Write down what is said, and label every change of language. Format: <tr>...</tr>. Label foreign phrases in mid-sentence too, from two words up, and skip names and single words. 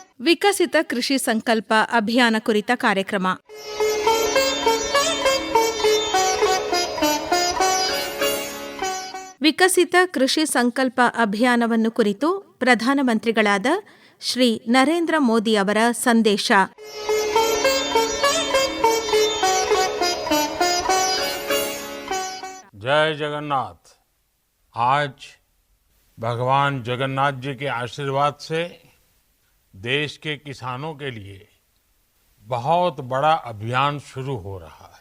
<kn>ವಿಕಸಿತ ಕೃಷಿ ಸಂಕಲ್ಪ ಅಭಿಯಾನ ಕುರಿತ ಕಾರ್ಯಕ್ರಮ. ವಿಕಸಿತ ಕೃಷಿ ಸಂಕಲ್ಪ ಅಭಿಯಾನವನ್ನು ಕುರಿತು ಪ್ರಧಾನಮಂತ್ರಿಗಳಾದ ಶ್ರೀ ನರೇಂದ್ರ ಮೋದಿ ಅವರ ಸಂದೇಶ.</kn> <hi>जय जगन्नाथ। आज भगवान जगन्नाथ जी के आशीर्वाद से देश के किसानों के लिए बहुत बड़ा अभियान शुरू हो रहा है।</hi>